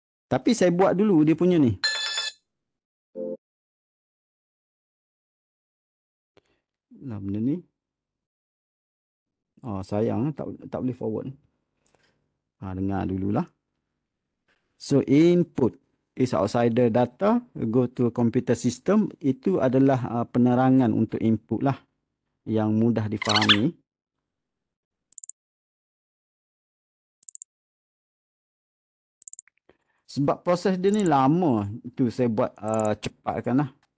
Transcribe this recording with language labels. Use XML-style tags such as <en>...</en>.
<ms>Tapi saya buat dulu dia punya ni. Lah benda ni. Sayang tak boleh forward. Dengar dululah.</ms> <en>So input is outsider data, go to computer system.</en> <ms>Itu adalah penerangan untuk input lah. Yang mudah difahami. Sebab proses dia ni lama. Itu saya buat cepatkan lah.</ms>